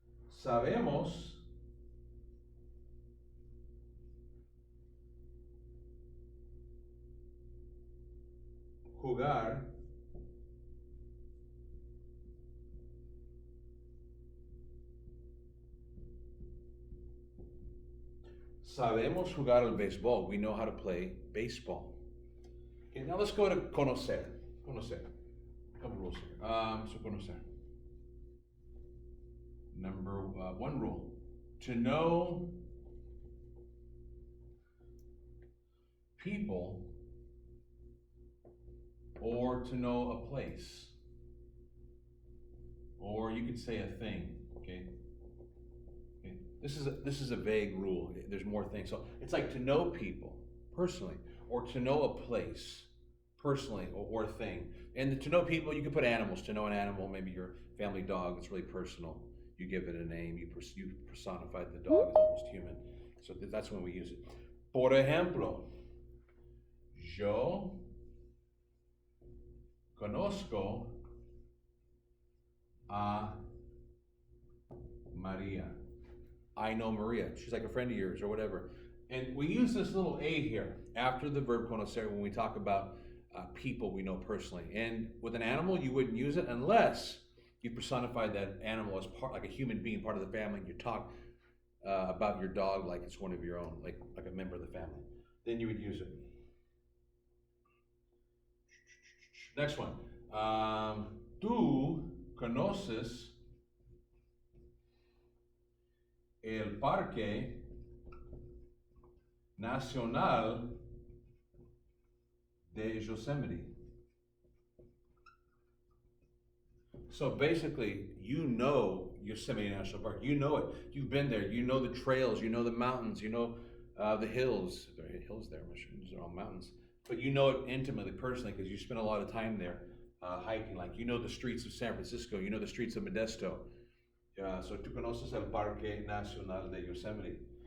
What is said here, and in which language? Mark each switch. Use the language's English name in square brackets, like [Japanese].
[Spanish] Sabemos jugar Sabemos jugar al béisbol. [English] We know how to play baseball. Okay, now let's go to conocer. Conocer. A couple rules here. So conocer. Number 1 rule. To know people or to know a place, or you could say a thing. Okay. Okay. This is a vague rule. There's more things. So it's like to know people personally, or to know a place personally, or a thing. And to know people, you can put animals. To know an animal, maybe your family dog. It's really personal. You give it a name. You personify the dog as almost human. So that's when we use it. [Spanish] Por ejemplo, yo conozco a Maria. [English] I know Maria. She's like a friend of yours or whatever. And we use this little a here after the verb conocer when we talk about people we know personally. And with an animal, you wouldn't use it unless you personified that animal as part, like a human being, part of the family, and you talk about your dog like it's one of your own, like a member of the family. Then you would use it. Next one. [Spanish] Tú conoces el Parque Nacional de Yosemite. [English] So basically, you know Yosemite National Park. You know it. You've been there. You know the trails. You know the mountains. You know the hills. There are hills there. These are all mountains. But you know it intimately, personally, because you spend a lot of time there hiking. Like you know the streets of San Francisco. You know the streets of Modesto. [Spanish] So tú conoces el Parque Nacional de Yosemite.